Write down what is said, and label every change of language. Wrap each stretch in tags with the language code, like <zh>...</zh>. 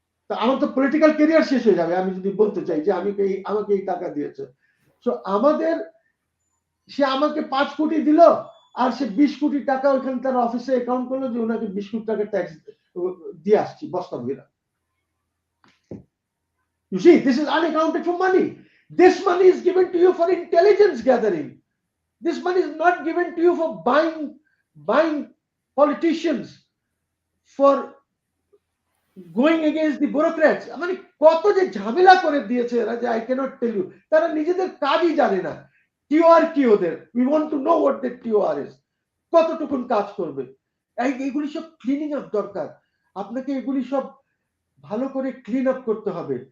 <bn>তো আমার তো পলিটিক্যাল ক্যারিয়ার শেষ হয়ে যাবে আমি যদি বলতে চাই যে আমাকে এই টাকা দিয়েছে। সো আমাদের, সে আমাকে 5 কোটি দিল আর সে 20 কোটি টাকা ওইখানে তার অফিসে অ্যাকাউন্ট করলো, যে ওনাকে 20 কোটি টাকা ট্যাক্স দিয়ে আসছি বস্তা ভরা।</bn> <en>You see, this is unaccounted for money. This money is given to you for intelligence gathering. This money is not given to you for buying politicians, for going against the bureaucrats.</en> <bn>মানে কত যে ঝামেলা করে দিয়েছে এরা, যে</bn> <en>I cannot tell you,</en> <bn>তারা নিজেদের কাজই জানে না। টিওআর কি ওদের,</bn> <en>we want to know what the TOR is.</en> <bn>কতটুকুন কাজ করবে, এইগুলি সব ক্লিনিং আপ দরকার। আপনাকে এগুলি সব ভালো করে ক্লিন আপ করতে হবে।</bn>